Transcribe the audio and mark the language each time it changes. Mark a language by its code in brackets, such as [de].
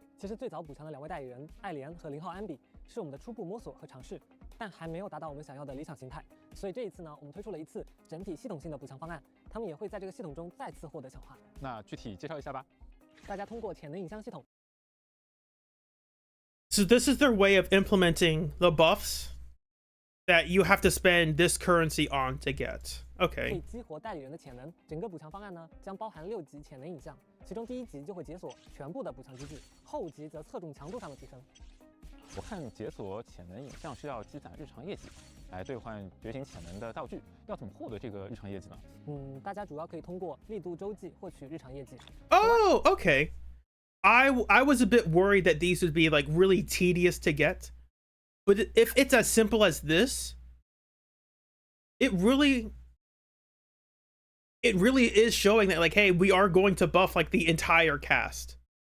[zh] 其实最早补强的2位代理人艾莲和0号安比是我们的初步摸索和尝试，但还没有达到我们想要的理想形态。所以这一次呢，我们推出了一次整体系统性的补强方案，他们也会在这个系统中再次获得强化。那具体介绍一下吧。大家通过潜能影像系统。 [en] So this is their way of implementing the buffs that you have to spend this currency on to get. [zh] 可以 [en] Okay. [zh] 激活代理人的潜能。整个补强方案呢，将包含6级潜能影像，其中第1级就会解锁全部的补强机制，后级则侧重强度上的提升。我看解锁潜能影像需要积攒日常业绩，来兑换觉醒潜能的道具，要怎么获得这个日常业绩呢？大家主要可以通过力度周记获取日常业绩。 [en] Oh, okay. I was a bit worried that these would be like really tedious to get. But if it's as simple as this, it really is showing that like, hey, we are going to buff like the entire cast.